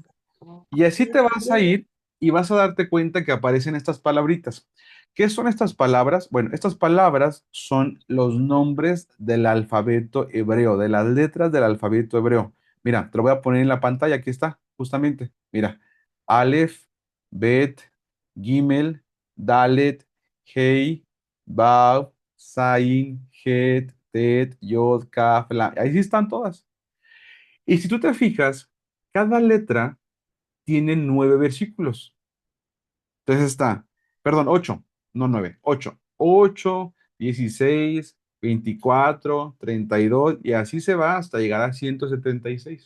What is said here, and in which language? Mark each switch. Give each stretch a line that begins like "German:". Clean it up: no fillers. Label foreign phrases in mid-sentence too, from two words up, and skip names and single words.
Spanish: Y así te vas a ir y vas a darte cuenta que aparecen estas palabritas. ¿Qué son estas palabras? Bueno, estas palabras son los nombres del alfabeto hebreo, de las letras del alfabeto hebreo. Mira, te lo voy a poner en la pantalla, aquí está, justamente. Mira,
Hebrew: Aleph, Bet, Gimel, Dalet, Hei, Vav, Zain, Het, Tet, Yod, Kaf,
Spanish: La. Ahí sí están todas. Y si tú te fijas, cada letra tiene 9 versículos. Entonces está, perdón, 8, no 9, 8, 8, 16, 24, 32 y así se va hasta llegar a 176.